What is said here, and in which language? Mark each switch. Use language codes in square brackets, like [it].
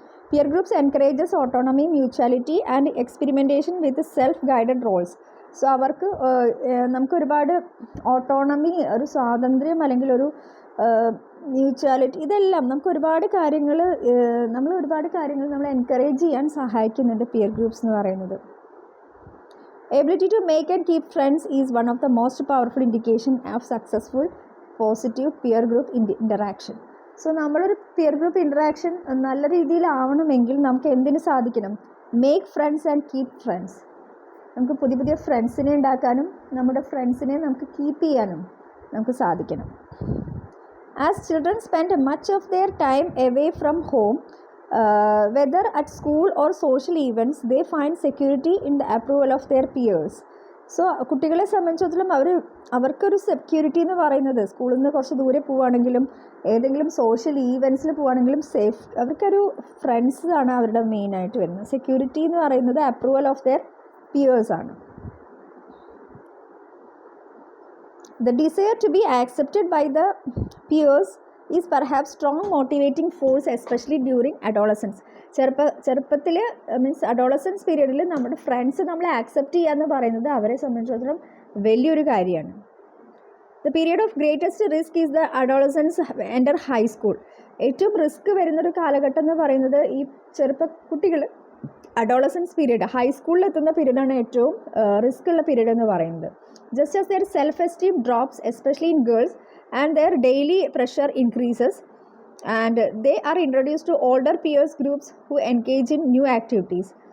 [en] Peer groups encourages autonomy, mutuality and experimentation with self guided roles. [ml] So അവർക്ക് നമുക്കൊരുപാട് autonomy, ഒരു സ്വാതന്ത്ര്യം അല്ലെങ്കിൽ ഒരു മ്യൂച്വാലിറ്റി, ഇതെല്ലാം നമുക്ക് ഒരുപാട് കാര്യങ്ങൾ നമ്മൾ എൻകറേജ് ചെയ്യാൻ സഹായിക്കുന്നുണ്ട് പിയർ ഗ്രൂപ്പ്സ് എന്ന് പറയുന്നത്. [en] Ability to make and keep friends is one of the most powerful indication of successful positive peer group interaction. [ml] So നമ്മളൊരു പിയർ ഗ്രൂപ്പ് ഇൻറ്ററാക്ഷൻ നല്ല രീതിയിലാവണമെങ്കിൽ നമുക്ക് എന്തിനു സാധിക്കണം? [en] Make friends and keep friends. [ml] നമുക്ക് പുതിയ പുതിയ ഫ്രണ്ട്സിനെ ഉണ്ടാക്കാനും നമ്മുടെ ഫ്രണ്ട്സിനെ നമുക്ക് കീപ്പ് ചെയ്യാനും നമുക്ക് സാധിക്കണം. [en] As children spend much of their time away from home, whether at school or social events, they find security in the approval of their peers. [ml] So കുട്ടികളെ സംബന്ധിച്ചിടത്തോളം അവർക്കൊരു സെക്യൂരിറ്റി എന്ന് പറയുന്നത് സ്കൂളിൽ നിന്ന് കുറച്ച് ദൂരെ പോവുകയാണെങ്കിലും ഏതെങ്കിലും സോഷ്യൽ ഈവൻറ്റ്സിൽ പോവുകയാണെങ്കിലും അവർക്കൊരു ഫ്രണ്ട്സ് ആണ് അവരുടെ മെയിനായിട്ട് വരുന്നത്. സെക്യൂരിറ്റി എന്ന് പറയുന്നത് [en] approval of their peers [ml] ആണ്. [en] The desire to be accepted by the peers is perhaps strong motivating force, especially during adolescence. [ml] ചെറുപ്പത്തിൽ മീൻസ് അഡോളസൻസ് പീരീഡിൽ നമ്മുടെ ഫ്രണ്ട്സ് നമ്മളെ ആക്സെപ്റ്റ് ചെയ്യുക എന്ന് പറയുന്നത് അവരെ സംബന്ധിച്ചിടത്തോളം വലിയൊരു കാര്യമാണ്. [en] The period of greatest risk is the adolescence enter high school. [ml] ഏറ്റവും റിസ്ക് വരുന്നൊരു കാലഘട്ടം എന്ന് പറയുന്നത് ഈ കുട്ടികൾ അഡോളസൻസ് പീരീഡ് ഹൈസ്കൂളിൽ എത്തുന്ന പീരീഡാണ് ഏറ്റവും റിസ്ക് ഉള്ള പീരീഡ് എന്ന് പറയുന്നത്. [en] Just as their self-esteem drops, especially in girls, and their daily pressure increases, and they are introduced to older peers groups who engage in new activities.